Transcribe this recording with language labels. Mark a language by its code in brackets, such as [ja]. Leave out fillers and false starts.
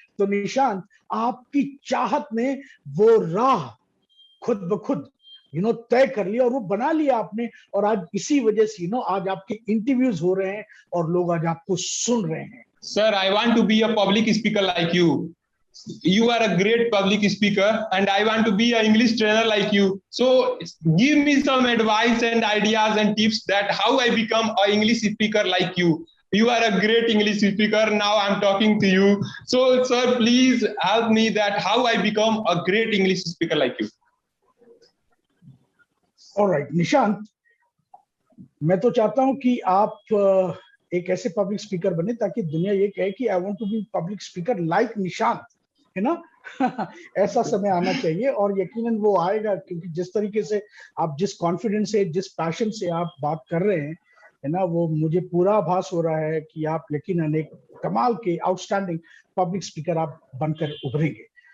[hi] तो निशांत, आपकी चाहत ने वो राह खुद ब खुद तय कर लिया और वो बना लिया आपने. और आज इसी वजह से आज आपके इंटरव्यूज हो रहे हैं और लोग आज आपको सुन रहे हैं. [en] Sir, I want to be a public speaker like you. You are a great public speaker and I want to be an English trainer like you. So give me some advice and ideas and tips that how I become an English speaker like you. You are a great English speaker. Now I'm talking to you. So sir, please help me that how I become a great English speaker like you. [hi] Alright Nishant, मैं तो चाहता हूं कि आप एक ऐसे public speaker बने ताकि दुनिया ये कहे कि [en] I want to be public speaker like Nishant, [hi] है ना. ऐसा समय आना चाहिए और यकीनन वो आएगा, क्योंकि जिस तरीके से आप, जिस कॉन्फिडेंस से, जिस पैशन से आप बात कर रहे हैं, है ना, वो मुझे पूरा आभास हो रहा है कि आप यकीनन एक कमाल के आउटस्टैंडिंग पब्लिक स्पीकर आप बनकर उभरेंगे.